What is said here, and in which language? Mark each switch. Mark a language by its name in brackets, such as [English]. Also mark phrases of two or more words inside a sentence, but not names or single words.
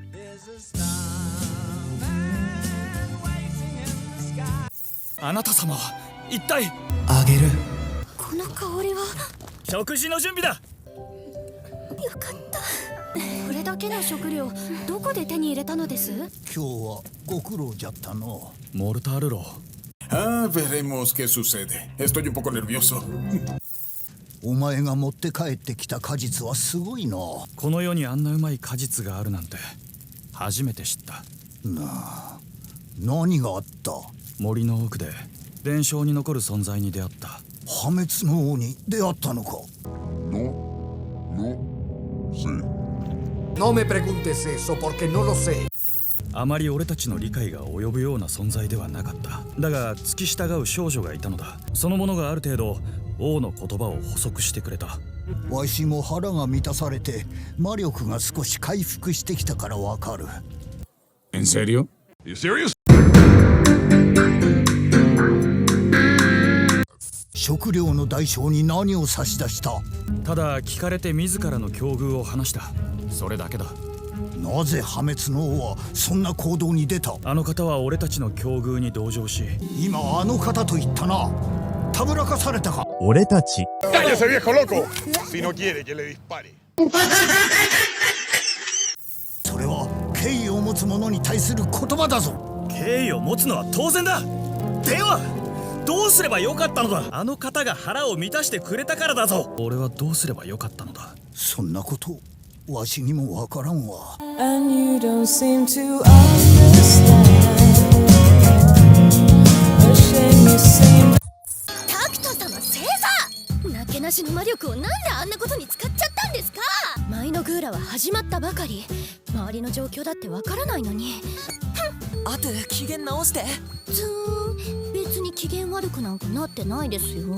[Japanese] あなた様は一体。あげる。この香りは。食事の準備だ。よかった。これだけの食料、どこで手に入れたのです？今日はご苦労じゃったの。モルタールロ [Spanish] Ah, veremos qué sucede. Estoy un poco nervioso. [Japanese] お前が持って帰ってきた果実はすごいな。この世にあんなうまい果実があるなんて初めて知った。何があった？森の奥で伝承に残る存在に出会った。破滅の王に出会ったのか？ [Spanish] No me preguntes eso porque no lo sé. [Japanese] あまり俺たちの理解が及ぶような存在ではなかった。だが付き従う少女がいたのだ。その者がある程度王の言葉を補足してくれた。わしも腹が満たされて魔力が少し回復してきたからわかる。 [Spanish] ¿En serio? [English] You serious? [Japanese] 食料の代償に何を差し出した？ただ聞かれて自らの境遇を話した。それだけだ。なぜ破滅の王はそんな行動に出た？あの方は俺たちの境遇に同情し。今あの方と言ったな。たぶらかされたか？俺たち。 [Spanish] ¡Cállese, viejo loco! Si no quiere que le dispare. [Japanese] それは敬意を持つ者に対する言葉だぞ。敬意を持つのは当然だ。ではどうすればよかったのだ。あの方が腹を満たしてくれたからだぞ。俺はどうすればよかったのだ。そんなことわしにもわからんわ。 [English] And you don't seem to understand. A shame you seem. [Japanese] タクト様正座。なけなしの魔力をなんであんなことに使っちゃったんですか？マイノグーラは始まったばかり。周りの状況だってわからないのに。あと機嫌直して。つーん、別に機嫌悪くなんかなってないですよ。